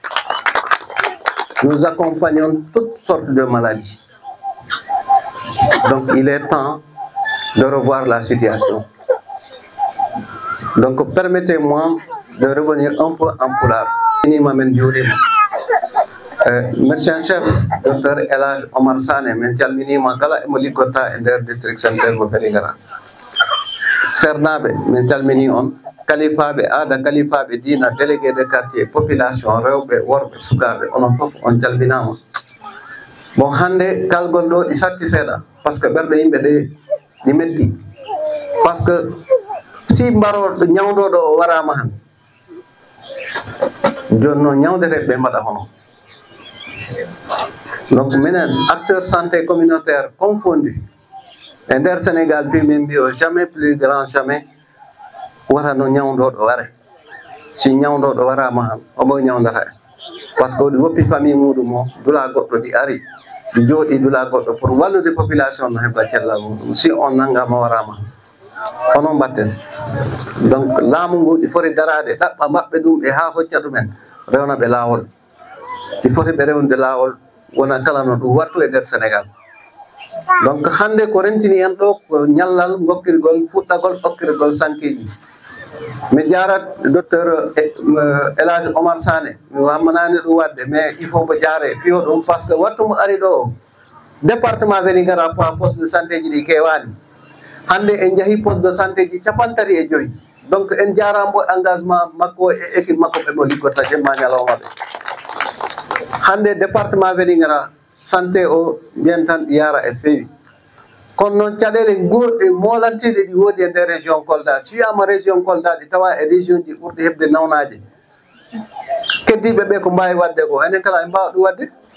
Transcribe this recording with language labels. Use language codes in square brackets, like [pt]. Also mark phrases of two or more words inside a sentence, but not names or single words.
[fr] Nous accompagnons toutes sortes de maladies. Donc il est temps de revoir la situation. Donc permettez-moi de revenir un peu en pulaar. [ff] Médecin-chef Dr Elhadji Omar Sané min calminima kala emo liggorta e nder [fr] district sanitaire [ff] mo Vélingara. Sernaɓe min calmini on, kalifaɓe aada, kalifaɓe diina, [fr] délégué de quartier, [ff] population, rewɓe, worɓe, sukaɓe, onon fof on calminama. Bon, hande kalgol ɗo ɗi satti seeɗa [fr] par ce que [ff] ɓerɗe yimɓe ɗi metti [fr] par ce que [ff] si mbaroɗo ñawdoɗo o warama han joni noon ñawdete ɓe mbaɗa hono. Donc minen [fr] acteur santé communautaire confondu [ff] e nder Sénégal puis min mbi o [fr] jamais plus grand jamais [ff] warano ñawdoɗo ware si ñawdoɗo warama han omo ñawdata en [fr] par ce que [ff] oɗi woppi famille muɗum o dula goɗɗo ɗi ari ɗi jooɗi dula goɗɗo pour wallude population no heɓa cellal muɗum si on nanngama warama onon mbatten donc laamu ngu ɗi foti darade ɗaɓɓa maɓɓe ɗum e ha hocca ɗumen rewna ɓe laawol ɗi foti ɓe rewnude laawol wona kala no ɗum wattu e nder Sénégal donc hande ko rentini en ɗo ko ñallal gokkirgol fuɗɗagol hokkirgol sankeji mi jarat docteur Elhadji Omar Sané mi hammanani ɗum wadde [fr] mais il faut [ff] mo jaare fiyo ɗum [fr] par ce que [ff] wattu mo ari ɗo o département Vélingara [fr] poste de santé [ff] ji ɗi kewani hande en jaahi [fr] poste de santé [ff] ji 35 donc en jarambo engagement makko e équipe makko ɓe mo liggotta jemma ñalawma ɓe hande département Vélingara santé o mbiyen tan ɗi yara e feewi kono noon caɗele goɗɗe molantiɗe ɗi woodi e nder région Kolda si wiyama région Kolda ɗi tawa e région ji ɓurɗi heɓde nawnaje keddiɓe ɓe ko mbawi wadde ko enen kala en mbawa ɗum wadde